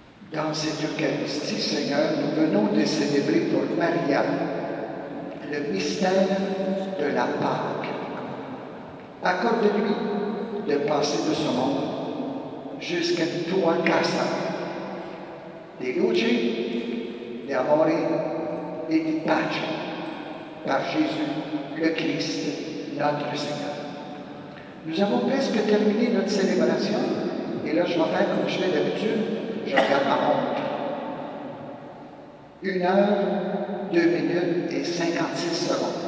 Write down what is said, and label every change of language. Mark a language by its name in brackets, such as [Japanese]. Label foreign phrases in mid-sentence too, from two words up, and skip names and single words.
[French] Dans cette Eucharistie, Seigneur, nous venons de célébrer pour Maria le mystère de la Pâque. Accorde-lui de passer de ce monde jusqu'à [Italian] tua casa, di luce, di amore [French] et [Italian] di pace, [French] par Jésus, le Christ, notre Seigneur. Nous avons presque terminé notre célébration, et là je vais faire comme je fais d'habitude, je regarde ma montre. 1 heure, 2 minutes et 56 secondes.